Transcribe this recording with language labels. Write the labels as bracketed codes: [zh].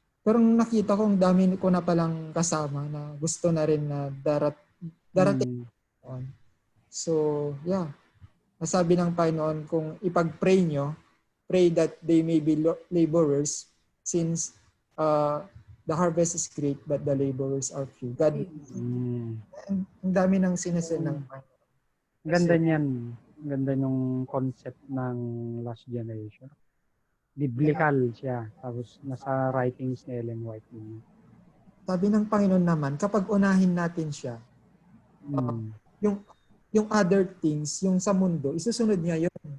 [tl] Pero nakita ko ang dami ko na palang kasama na gusto na rin na darating. [en] So, yeah. [tl] Nasabi ng Panginoon kung ipag-pray nyo, [en] pray that they may be laborers since the harvest is great but the laborers are few. [tl] God, ang dami ng sinasend ng Panginoon. Ganda niyan. Ganda yung concept ng last generation. Biblical siya. Tapos nasa writings ni Ellen White. Sabi ng Panginoon naman, kapag unahin natin siya, yung other things, yung sa mundo, isusunod niya yun.